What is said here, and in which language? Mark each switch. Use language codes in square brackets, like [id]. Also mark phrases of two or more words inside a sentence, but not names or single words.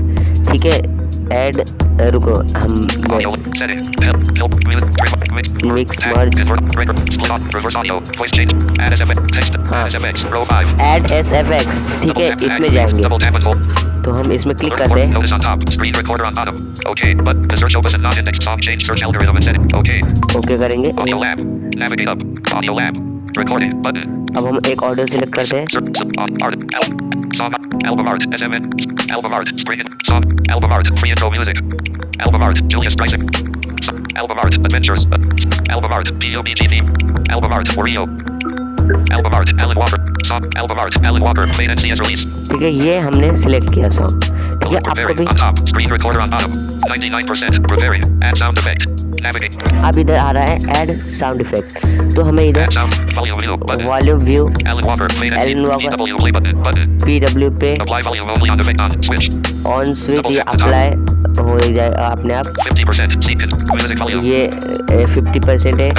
[hi] ठीक है, ऐड रुको, हम [en] mix merge add SFX. [hi] ठीक है, इसमें जाएंगे तो हम इसमें क्लिक करते हैं। ओके करेंगे। अब हम एक [en] audio select [hi] करते हैं। [en] Album art, SMN, album art, spring, song, album art, free intro music, album art, Julius Pricing, album art, adventures, album art, PUBG theme, album art, Wario, album art, Alan Walker, song, album art, Alan Walker, played NCS release। [hi] ठीक है, ये हमने सिलेक्ट किया सॉन्ग। ठीक है, आपको भी [en] on top, screen recorder on bottom, 99%, preparing, add sound effect, navigate। [hi] अब इधर आ रहा है [en] add sound effect, [hi] तो हमें इधर [en] volume view, [hi] एलन वॉकर, PW पे [en] on switch, [hi] ये अप्लाई हो जाएगा अपने आप। ये 50% है।